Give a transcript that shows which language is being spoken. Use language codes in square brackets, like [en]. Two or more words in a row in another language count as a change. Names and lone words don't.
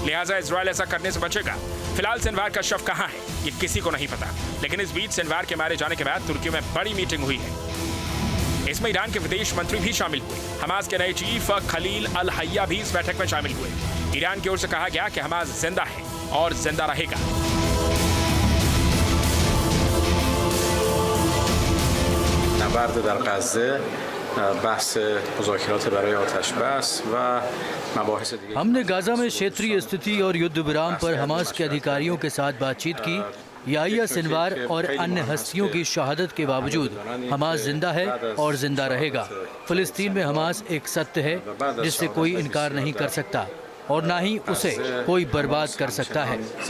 [hi] लिहाजा इजरायल ऐसा करने से बचेगा। फिलहाल सिनवार का शव कहां है ये किसी को नहीं पता। लेकिन इस बीच सिनवार के मारे जाने के बाद तुर्की में बड़ी मीटिंग हुई है। इसमें ईरान के विदेश मंत्री भी शामिल हुए। हमास के नए चीफ खलील अल हैया भी इस बैठक में शामिल हुए। ईरान की ओर से कहा गया कि हमास जिंदा है और जिंदा रहेगा। [fa] نبرد در غزه بحث مذاکرات برای آتشبس و مباحث دیگه [hi] हमने गाजा में क्षेत्रीय स्थिति और युद्ध विराम पर हमास के अधिकारियों के साथ बातचीत की। याह्या सिनवार और अन्य हस्तियों की शहादत के बावजूद हमास जिंदा है और जिंदा रहेगा। फिलिस्तीन में हमास एक सत्य है जिससे कोई इनकार नहीं कर सकता और ना ही उसे कोई बर्बाद कर सकता है।